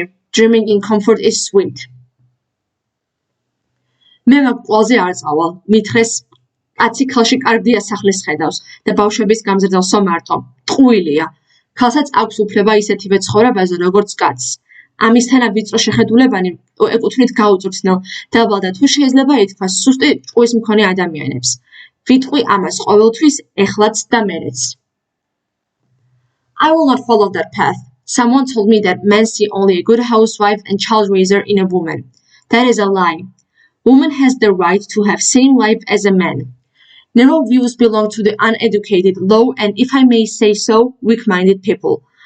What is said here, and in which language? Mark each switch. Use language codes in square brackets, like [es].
[en] Dreaming in comfort is sweet. [ka] მე მაგ ყველაზე არ წავალ, მითხრეს კაცი ქალში კარგია სახლის ხედავს და ბავშვების გამზრდელსო მარტო. ტყუილია. ქალსაც აქვს უფლება ისეთივე ცხოვრებაზე, როგორც კაცს. ამისთანა ვიწრო შეხედულებანი ეკუთვნით გაუწვრთნელ და ალბათ თუ შეიძლება ითქვას სუსტი ჭკუის მქონე ადამიანებს. ვიტყვი ამას ყოველთვის, ეხლაც და მერეც. [en] I will not follow that path. Someone told me that men see only a good housewife and child raiser in a woman. That is a lie. Woman has the right to have same life as a man. Narrow views belong to the uneducated, low, and if I may say so, weak-minded people.